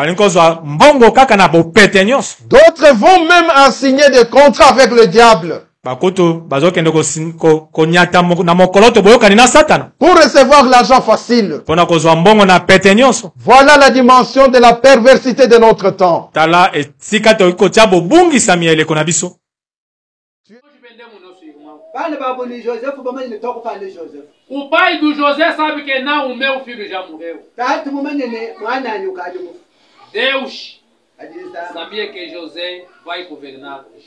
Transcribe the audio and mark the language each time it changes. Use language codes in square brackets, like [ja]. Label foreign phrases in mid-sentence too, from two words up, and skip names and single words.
[fr] D'autres vont même signer des contrats avec le diable pour recevoir l'argent facile. Voilà la dimension de la perversité de notre temps. [pt] O pai do José sabe que não, o meu filho já morreu. Deus sabia que José vai governar.